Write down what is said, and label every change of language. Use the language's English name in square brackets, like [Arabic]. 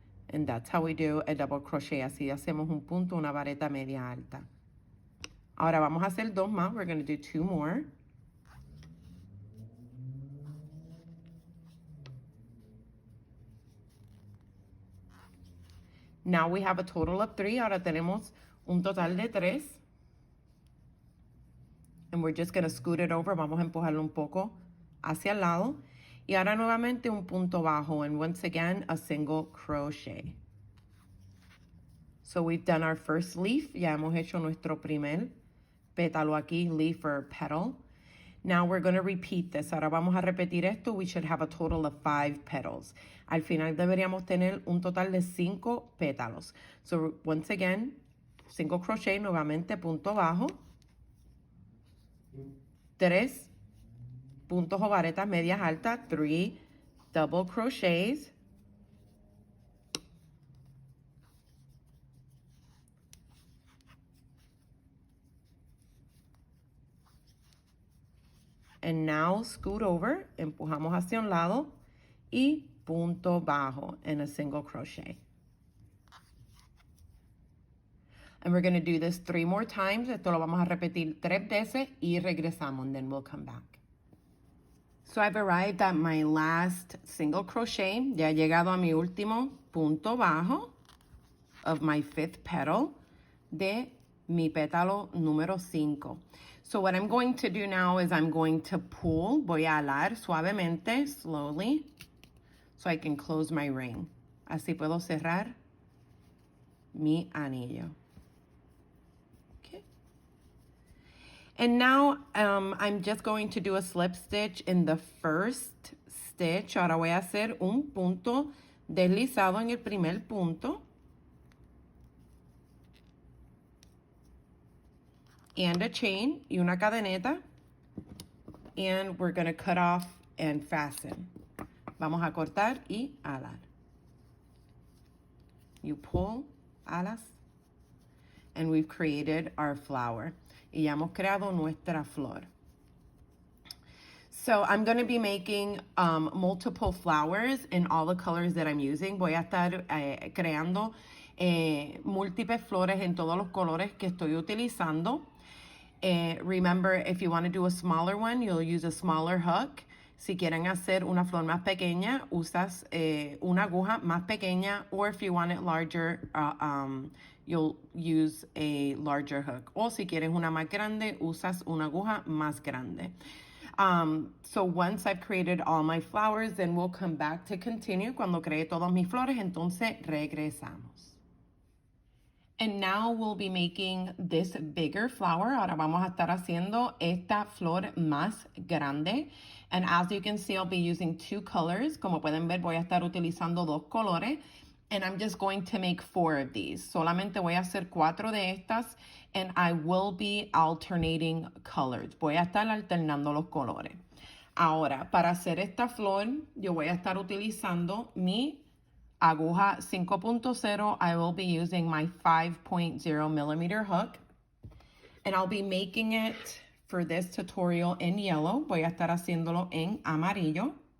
[English] And that's how we do a double crochet. [Spanish] Así hacemos un punto, una vareta media alta. Ahora vamos a hacer 2 más. [English] We're going to do 2 more. Now we have a total of 3. [Spanish] Ahora tenemos un total de 3. [English] And we're just going to scoot it over. [Spanish] Vamos a empujarlo un poco hacia el lado. Y ahora nuevamente un punto bajo. [English] And once again, a single crochet. So we've done our first leaf. [Spanish] Ya hemos hecho nuestro primer pétalo aquí, [English] leaf or petal. Now we're going to repeat this. [Spanish] Ahora vamos a repetir esto. [English] We should have a total of 5 petals. [Spanish] Al final deberíamos tener un total de 5 pétalos. [English] So once again, single crochet, [Spanish] nuevamente punto bajo. 3 puntos o varetas medias altas, [English] 3 double crochets. And now scoot over, [Spanish] empujamos hacia un lado y punto bajo en [English] a single crochet. And we're going to do this 3 more times. [Spanish] Esto lo vamos a repetir 3 veces y regresamos, [English] and then we'll come back. So I've arrived at my last single crochet. [Spanish] Ya he llegado a mi último punto bajo [English] of my 5th petal [Spanish] de mi pétalo número 5. [English] So what I'm going to do now is I'm going to pull. [Spanish] Voy a alar suavemente, [English] slowly, so I can close my ring. [Spanish] Así puedo cerrar mi anillo. [English] And now I'm just going to do a slip stitch in the first stitch. [Spanish] Ahora voy a hacer un punto deslizado en el primer punto. [English] And a chain [Spanish] y una cadeneta. [English] And we're going to cut off and fasten. [Spanish] Vamos a cortar y alar. [English] You pull, alas. And we've created our flower. [Spanish] Y ya hemos creado nuestra flor. [English] So I'm going to be making multiple flowers in all the colors that I'm using. [Spanish] Voy a estar creando múltiples flores en todos los colores que estoy utilizando. [English] Remember, if you want to do a smaller one, you'll use a smaller hook. [Spanish] Si quieren hacer una flor más pequeña, usas una aguja más pequeña, [English] or if you want it larger, you'll use a larger hook. [Spanish] O si quieres una más grande, usas una aguja más grande. [English] So once I've created all my flowers, then we'll come back to continue. [Spanish] Cuando cree todas mis flores, entonces regresamos. [English] And now we'll be making this bigger flower. [Spanish] Ahora vamos a estar haciendo esta flor más grande. [English] And as you can see, I'll be using two colors. [Spanish] Como pueden ver, voy a estar utilizando dos colores. [English] And I'm just going to make 4 of these. [Spanish] Solamente voy a hacer 4 de estas. [English] And I will be alternating colors. [Spanish] Voy a estar alternando los colores. Ahora, para hacer esta flor, yo voy a estar utilizando mi aguja 5.0, [English] I will be using my 5.0 millimeter hook. And I'll be making it for this tutorial in yellow. [Spanish] Voy a estar haciéndolo en amarillo.